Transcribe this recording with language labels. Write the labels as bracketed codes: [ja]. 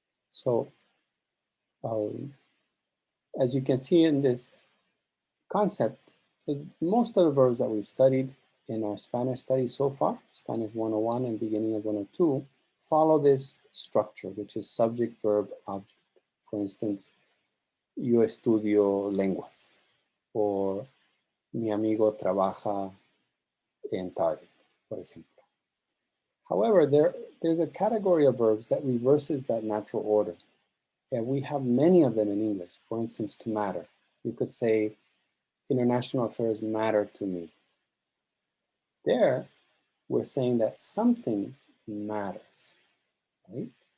[en] So, as you can see in this concept, most of the verbs that we've studied in our Spanish study so far, Spanish 101 and beginning of 102, follow this structure, which is subject, verb, object. For instance, [es] yo estudio lenguas, [en] or [es] mi amigo trabaja en Target, por ejemplo. [en] However, there's a category of verbs that reverses that natural order. And we have many of them in English. For instance, to matter. You could say, international affairs matter to me. There, we're saying that something matters, right?